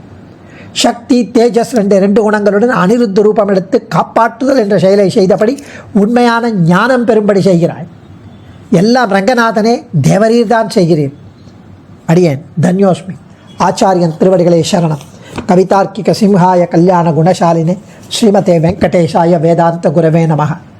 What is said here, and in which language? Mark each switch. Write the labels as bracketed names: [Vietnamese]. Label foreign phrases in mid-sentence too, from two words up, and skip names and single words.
[Tamil] சக்தி தேஜஸ் 2 குணங்களுடன் அனிருத்த ரூபம் எடுத்து காப்பாற்றுதல் என்ற செயலை செய்தபடி உண்மையான ஞானம் பெறும்படி செய்கிறாய். எல்லாம் ரங்கநாதனே தேவரீர் தான் செய்கிறீர். அடியேன் தன்யோஸ்மி. ஆச்சாரியன் திருவடிகளே சரணம். [Sanskrit] कवितार्किक सिंहाय कल्याण गुणशालिने श्रीमते वेङ्कटेशाय वेदान्त गुरवे नमः.